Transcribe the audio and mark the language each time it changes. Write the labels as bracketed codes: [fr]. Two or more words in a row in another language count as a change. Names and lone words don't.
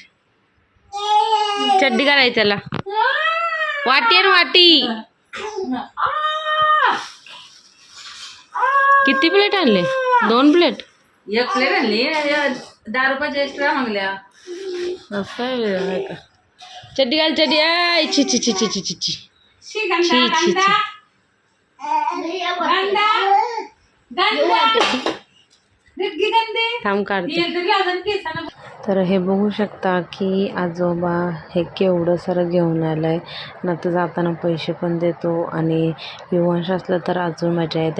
[mr] चड्डी घालायची त्याला. वाटी आण वाटी. किती प्लेट आणले. 2 प्लेट. 1 प्लेट आणली. 10 रुपयाच्या एक्स्ट्रा मागल्या. असं आहे का. चड्डी घाल चड्डी. आय छी छी छी छी छी छी छी छी छी छी. थांब काढते. तर हे बघू शकता की आजोबा हे केवढं सारं घेऊन आलं आहे. ना तर जाताना पैसे पण देतो आणि विवांश असलं तर अजून मजा येते.